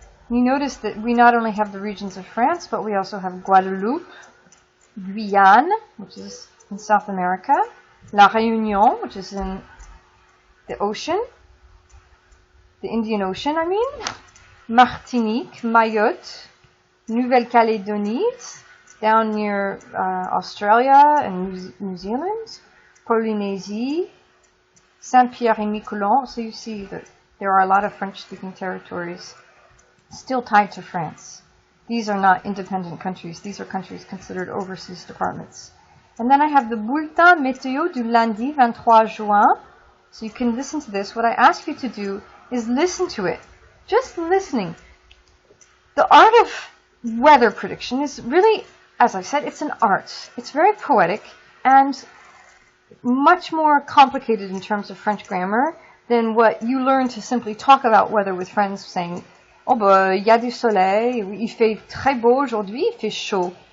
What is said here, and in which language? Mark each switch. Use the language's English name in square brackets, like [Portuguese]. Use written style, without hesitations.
[English] You notice that we not only have the regions of France, but we also have Guadeloupe, Guyane, which is in South America, La Réunion, which is in the ocean, the Indian Ocean, I mean, Martinique, Mayotte, Nouvelle-Calédonie, down near Australia and New Zealand, Polynésie, Saint-Pierre-et-Miquelon. So you see that there are a lot of French-speaking territories still tied to France. These are not independent countries. These are countries considered overseas departments. And then I have the [French] Bulletin Météo du lundi 23 juin. [English] So you can listen to this. What I ask you to do is listen to it. Just listening. The art of weather prediction is really, as I said, it's an art. It's very poetic and much more complicated in terms of French grammar than what you learn to simply talk about weather with friends saying, [French] oh bah, il y a du soleil, il fait très beau aujourd'hui, il fait chaud.